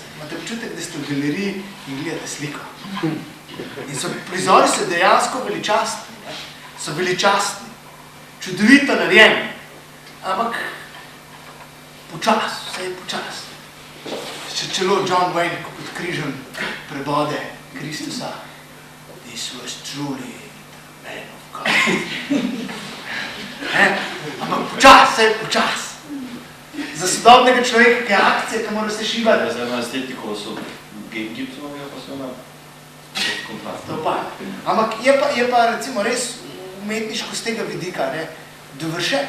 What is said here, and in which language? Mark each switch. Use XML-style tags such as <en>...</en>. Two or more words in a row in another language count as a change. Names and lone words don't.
<sl>Imate občutek, da ste v galeriji in gledate sliko. In prizori so dejansko veličastni, ne, so veličastni, čudovito narejeni, ampak počas, vse je počas. Čelo John Wayne, ko pod križem prebode Kristusa.</sl> <en>This was truly the man of God.</en> <sl>Ampak počas, vse je počas. Za sodobnega človeka, ki je akcija, ki mora se šibati. Zdaj na estetiko so Gibsonovega pasiona to pa. Ampak je pa recimo res umetniško z tega vidika, ne, dovršen.</sl>